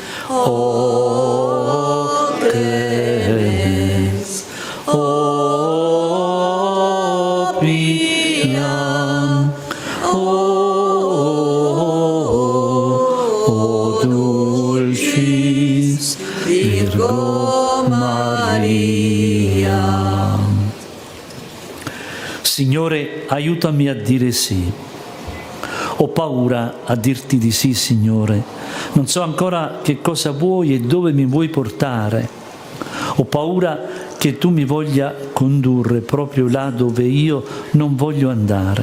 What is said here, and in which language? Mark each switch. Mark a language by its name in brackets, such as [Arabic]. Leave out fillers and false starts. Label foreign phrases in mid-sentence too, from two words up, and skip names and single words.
[Latin] O cres, o piam, o dulcis Virgo Maria. [Italian] Signore, aiutami a dire sì. Ho paura a dirti di sì, Signore. Non so ancora che cosa vuoi e dove mi vuoi portare. Ho paura che tu mi voglia condurre proprio là dove io non voglio andare.